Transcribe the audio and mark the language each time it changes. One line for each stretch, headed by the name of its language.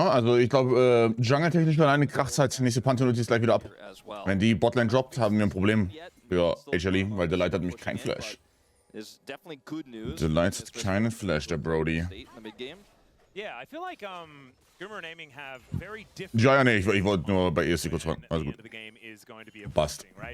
German: Also ich glaube, jungle-technisch alleine kracht's halt nächste Panther-Ulti ist gleich wieder ab. Wenn die Botlane droppt, haben wir ein Problem für HLE, weil der Light hat nämlich kein Flash. Der Light hat keinen Flash, der Brody.
English: Yeah, I feel like Guma and Aiming have very different.
German: Ja, nee, ich wollte nur bei ESC kurz fragen. Also gut. Passt.